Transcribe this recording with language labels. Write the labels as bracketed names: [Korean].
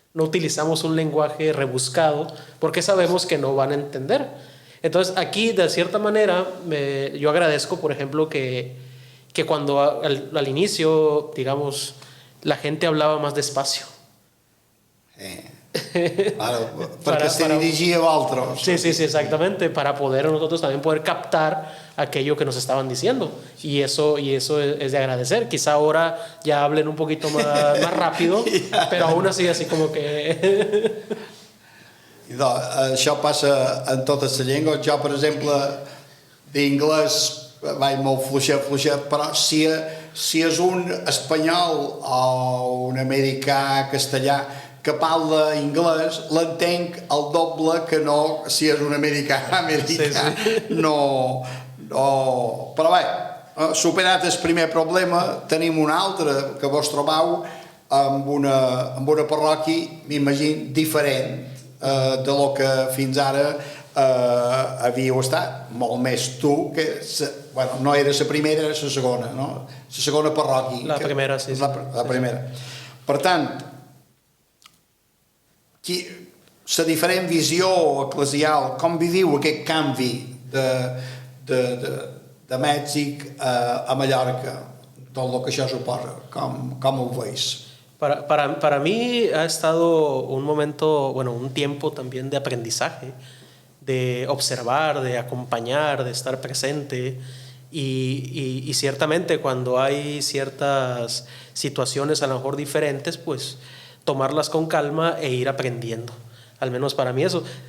[Spanish] No utilizamos un lenguaje rebuscado porque sabemos que no van a entender. Entonces aquí de cierta manera yo agradezco, por ejemplo, que cuando al inicio, digamos, la gente hablaba más despacio. Claro, [Catalan] perquè [Spanish] se dirigia a otros. Sí, exactamente, para poder nosotros también poder captar aquello que nos estaban diciendo. Y eso es de agradecer. Quizá ahora ya hablen un poquito más rápido, pero aún así como que... [Catalan] Això passa en totes les llengües. Jo, per exemple, d'inglès vaig molt fluixet, però si és un espanyol o un americà, castellà, que parla anglès, l'entenc el doble que no si és un americà. No. Però bé, superat el primer problema, tenim un altre que vos trobeu amb una parròquia, m'imagino, diferent de lo que fins ara havíeu estat, molt més tu, que no era la primera, era la segona, no? La segona parròquia. La primera, sí. La primera. Per tant, la diferent visió eclesial, com viviu aquest canvi de Mèxic a Mallorca, tot el que això suposa, com ho veus? [Spanish] Para mí ha estado un momento, un tiempo también de aprendizaje, de observar, de acompañar, de estar presente y ciertamente cuando hay ciertas situaciones a lo mejor diferentes, pues tomarlas con calma e ir aprendiendo. Al menos para mí eso.